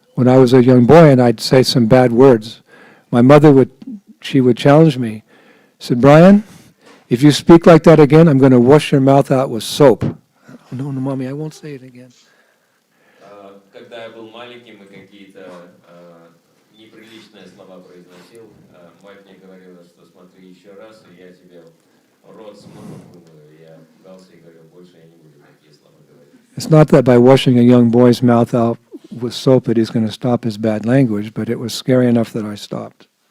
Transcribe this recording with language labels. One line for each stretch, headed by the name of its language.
English: When I was a young boy and I'd say some bad words, my mother would challenge me. Said, Brian, if you speak like that again, I'm going to wash your mouth out with soap. No, mommy, I won't say it again.
Russian: Когда я был маленьким и какие-то неприличные слова произносил, мать мне говорила, что смотри еще раз, и я тебе рот с мылом вымою. Я пугался и говорил, больше я не буду такие слова говорить.
English: It's not that by washing a young boy's mouth out with soap that he's going to stop his bad language, but it was scary enough that I stopped.